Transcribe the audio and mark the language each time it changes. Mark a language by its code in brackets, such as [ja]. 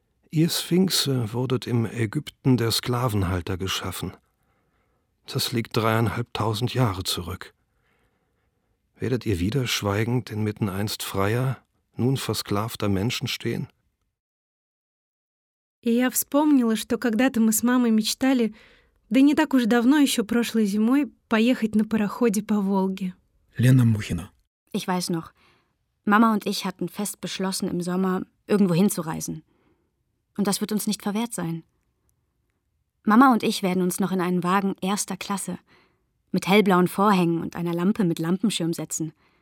[de] Ihr Sphinxe wurdet im Ägypten der Sklavenhalter geschaffen. Das liegt 3.500 Jahre zurück. Werdet ihr wieder schweigend inmitten einst freier, nun versklavter Menschen stehen? [ru] Я вспомнила, что когда-то мы с мамой мечтали, да не так уж давно, еще прошлой зимой, поехать на пароходе по Волге. Лена Мухина. [de] Ich weiß noch. Mama und ich hatten fest beschlossen, im Sommer irgendwo hinzureisen. Und das wird uns nicht verwehrt sein. Mama und ich werden uns noch in einen Wagen erster Klasse mit hellblauen Vorhängen und einer Lampe mit Lampenschirm setzen.